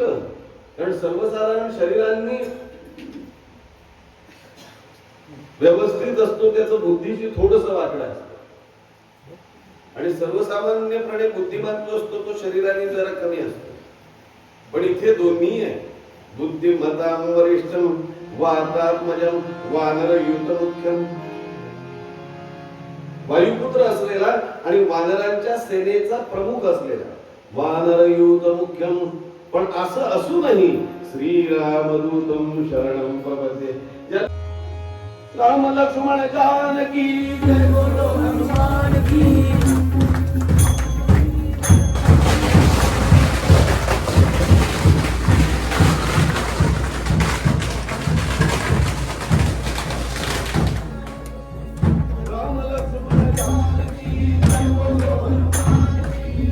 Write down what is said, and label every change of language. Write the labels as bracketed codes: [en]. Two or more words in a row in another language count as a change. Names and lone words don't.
[mr] कारण सर्वसाधारण शरीरांनी व्यवस्थित असतो, त्याचं बुद्धीशी थोडस वाकडं असतं. आणि सर्वसामान्यपणे बुद्धिमान जो असतो तो शरीराने जरा कमी असतो. पण इथे दोन्ही आहे. [sa] बुद्धिमतां वरिष्ठम वातात्मजम वानरयूत मुख्यम. [mr] वायुपुत्र असलेला आणि वानरांच्या सेनेचा प्रमुख असलेला [sa] वानरयूत मुख्यम. [mr] पण असं असूनही [sa] श्रीरामदूतम शरणम प्रपद्ये. [hi] राम लक्ष्मण जानकी जय बोलो हनुमान की. राम लक्ष्मण जानकी जय बोलो हनुमान की.